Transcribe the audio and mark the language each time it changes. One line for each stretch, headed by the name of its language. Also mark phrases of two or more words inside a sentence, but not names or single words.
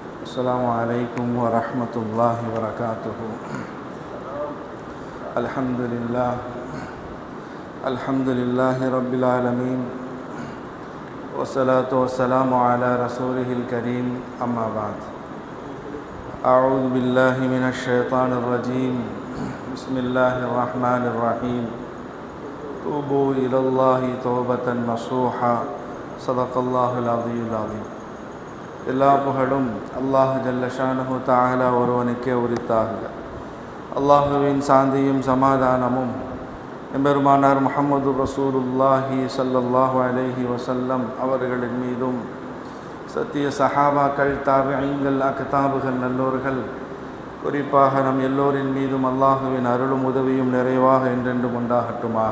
Arabic: السلام عليكم ورحمة الله وبركاته. الحمد لله رب العالمين، والصلاة والسلام على رسوله الكريم، أما بعد. أعوذ بالله من الشيطان الرجيم. بسم الله الرحمن الرحيم. توبوا إلى الله توبة نصوحا. صدق الله العظيم العظيم.
Tamil: எல்லா புகழும் அல்லாஹ்
Arabic: جل شانه تعالى
Tamil: ஒருவனுக்கே உரித்தாக. அல்லாஹுவின் சாந்தியும் சமாதானமும் எம்பெருமானார் முஹம்மது
Arabic: رسول الله صلى الله عليه وسلم
Tamil: அவர்களின் மீதும், சத்திய சஹாபாக்கள், தாபிஈன்கள், அக்தாபுகள், நல்லோர்கள், குறிப்பாக நம் எல்லோரின் மீதும் அல்லாஹுவின் அருளும் உதவியும் நிறைவாக என்றென்றும் உண்டாகட்டுமாக.